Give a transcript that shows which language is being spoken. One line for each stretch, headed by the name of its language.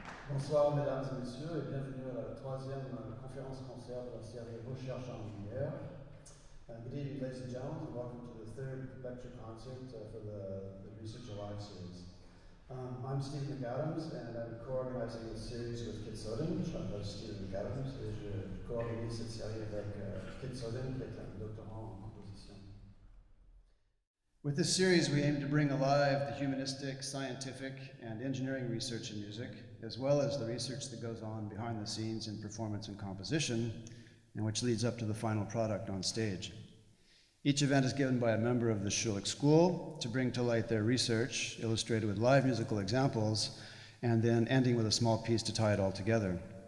French: Bonsoir mesdames et messieurs et bienvenue à la troisième conférence-concert de la série Recherche en lumière.
English: Good evening ladies and gentlemen and welcome to the third lecture concert for the Research Alive series. I'm Steve McAdams and I'm co-organizing this series with Kit Soden.
French: Je m'appelle Steve McAdams et je co-organise cette série avec Kit Soden qui est un doctorant en composition.
English: With this series, we aim to bring alive the humanistic, scientific, and engineering research in music, as well as the research that goes on behind the scenes in performance and composition, and which leads up to the final product on stage. Each event is given by a member of the Schulich School to bring to light their research, illustrated with live musical examples, and then ending with a small piece to tie it all together.